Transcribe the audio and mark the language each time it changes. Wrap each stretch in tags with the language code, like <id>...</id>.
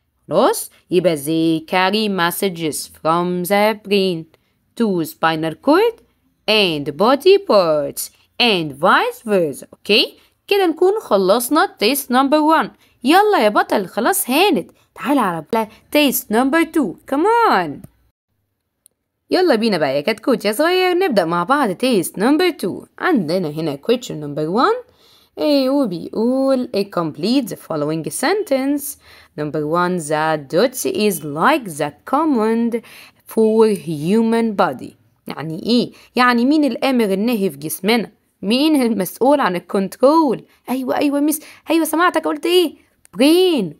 <ar>خلاص، يبقى</ar> <en>they carry messages from the brain to spinal cord and body parts and vice versa.</en> <ar>اوكي، كده نكون خلصنا تيست نمبر 1. يلا يا بطل، خلاص هانت. تعالى على تيست نمبر 2. كمان يلا بينا بقى يا كتكوت يا صغير، نبدأ مع بعض تيست نمبر 2. عندنا هنا</ar> <en>question number 1</en> <ar>وبيقول</ar> <en>complete the following sentence. Number 1 the dot is like the command for human body.</en> <ar>يعني ايه؟ يعني مين الآمر الناهي في جسمنا؟ مين المسؤول عن الكنترول؟ ايوه مس، ايوه سمعتك قلت ايه؟ brain.</ar>